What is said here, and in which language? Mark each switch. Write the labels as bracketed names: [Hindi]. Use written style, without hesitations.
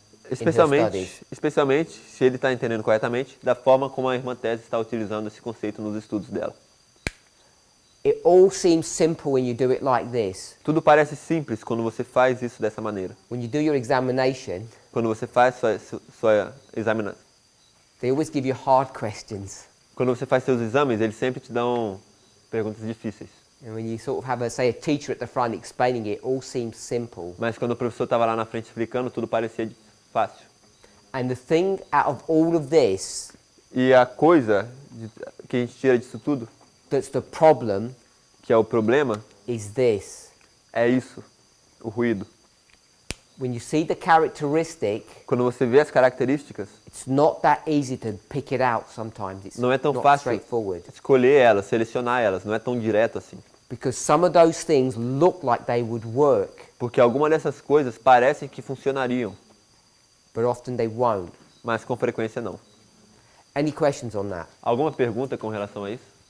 [Portuguese] Especialmente, se ele está entendendo corretamente, da forma como a irmã Tess está utilizando esse conceito nos estudos dela. [English] It all seems simple when you do it like this. [Portuguese] Tudo parece simples quando você faz isso dessa maneira. [English] When you do your examination, [Portuguese] Quando você faz sua examinação. [English] they always give you hard questions. [Portuguese] Quando você faz seus exames, eles sempre te dão perguntas difíceis. [English] And when you sort of have, say, a teacher at the front explaining it, all seems simple. [Portuguese] Mas quando o professor estava lá na frente explicando, tudo parecia fácil. [English] And the thing out of all of this [Portuguese] E a coisa que a gente tira disso tudo, [English] that's the problem, [Portuguese] que é o problema, [English] is this. [Portuguese] é isso, o ruído. [English] When you see the characteristic, [Portuguese] Quando você vê as características, [English] it's not that easy to pick it out sometimes. It's [Portuguese] não é tão [English] not [Portuguese] fácil [English] straightforward. [Portuguese] escolher elas, selecionar elas, não é tão direto assim. [English] Because some of those things look like they would work, [Portuguese] Porque algumas dessas coisas parecem que funcionariam, [English] but often they won't. [Portuguese] mas com frequência não. [English] Any questions on that? [Portuguese] Alguma pergunta com relação a isso?